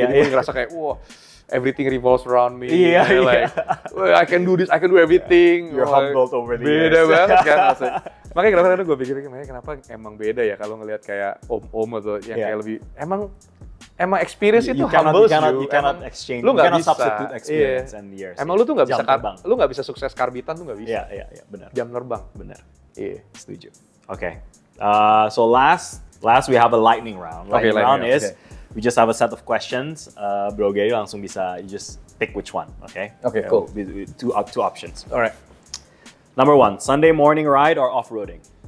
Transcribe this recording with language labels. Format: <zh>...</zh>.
<id>Jadi gue ngerasa kayak, wah,</id> <en>everything revolves around me. Like, well, I can do this, I can do everything. You're humbled over the years.</en> <id>Beda banget kan. Makanya kadang-kadang gue pikir, kenapa emang beda ya kalau ngelihat kayak om-om atau yang kayak lebih, Emang experience itu</id> <en>humbles you. You cannot exchange.</en> <id>Lu nggak bisa</id> <en>substitute experience and years.</en> <id>Emang lu tuh nggak bisa lu nggak bisa sukses karbitan tuh nggak bisa. Iya, benar. Jam terbang. Benar. Iya. Setuju. Okay.</id> <en>So last we have a lightning round. Lightning round is we just have a set of questions. Bro Gary</en> <id>langsung bisa</id> <en>you just pick which one. Okay. Okay. Cool. Two options. Alright. Number 1, Sunday morning ride or off-roading?</en>